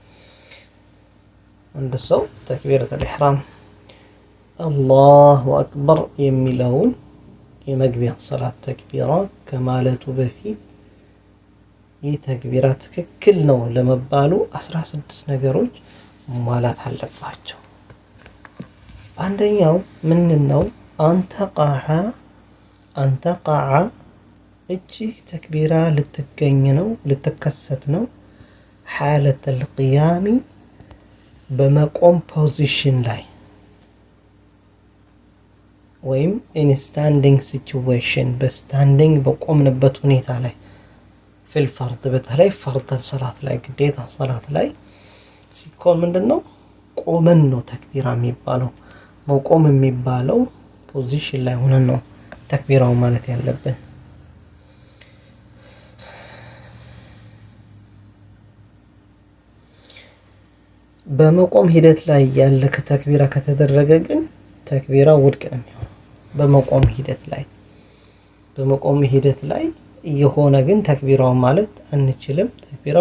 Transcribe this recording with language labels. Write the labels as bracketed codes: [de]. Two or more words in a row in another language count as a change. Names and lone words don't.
[am] አንድ ሰው [ar] تكبيرة الإحرام الله أكبر [am] የሚለውን የመግቢያ ሰላት ተክቢራ ከማለቱ በፊት ይህ ተክቢራ ትክክል ነው ለመባሉ 16 ነገሮች ማላት አለባቸው። አንደኛው ምንድነው? አንተቃዓ እቺ ተክቢራ ልትገኝ ነው ልትከሰት ነው [ar] حالة القيام [am] በመቆም ፖዚሽን ላይ ወይም [en] in standing situation [am] በስታንዲንግ በቆምንበት ሁኔታ ላይ [ar] في الفرض [am] በተለይ ፈርድ ሰላት ላይ ግዴታ ሰላት ላይ ሲኮን ምንድነው ቆመን ነው ተክቢራ የሚባለው። መቆም የሚባለው ፖዚሽን ላይ ሆነን ነው ተክቢራው ማለት ያለብን። በመቆም ሂደት ላይ ያለ ከተክቢራ ከተደረገ ግን ተክቢራው ውድቅ ነው የሚሆነው። በመቆም ሂደት ላይ የሆነ ግን ተክቢራው ማለት አንችልም። ተክቢራው